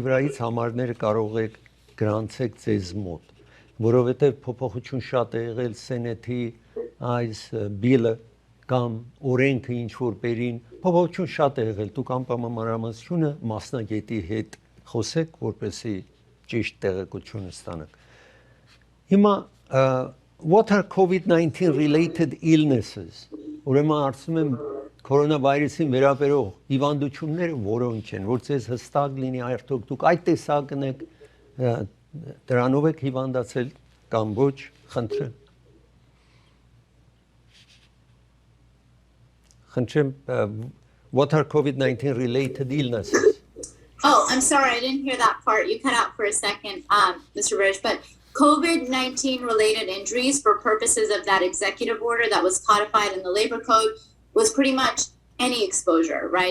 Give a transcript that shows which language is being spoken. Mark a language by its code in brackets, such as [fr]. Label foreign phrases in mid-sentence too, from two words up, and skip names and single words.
[hy] վրայից համարները կարող եք գրանցեք ձեզ մոտ, որովհետև փոփոխություն շատ է եղել սենեթի այս բիլը կամ օրենքը ինչ որ բերին, փոփոխություն շատ է եղել, դուք անպայմանությունը մասնագետի հետ խոսեք, որպեսզի ճիշտ տեղեկություն ստանաք։ Հիմա [en] what are COVID-19 related illnesses? [hy] Ուրեմն ասում եմ կորոնավիրուսին վերաբերող հիվանդությունները որոնք են, որ ցեզ հստակ լինի արդյոք դուք այդ տեսակն եք դրանով եք հիվանդացել կամ ոչ, խնդրեմ։ [en] What are COVID-19 related illnesses? Oh, I'm sorry, I didn't hear that part. You cut out for a second, Mr. Vrej, but COVID-19 related injuries for purposes of that executive order that was codified in the labor code was pretty much any exposure, right?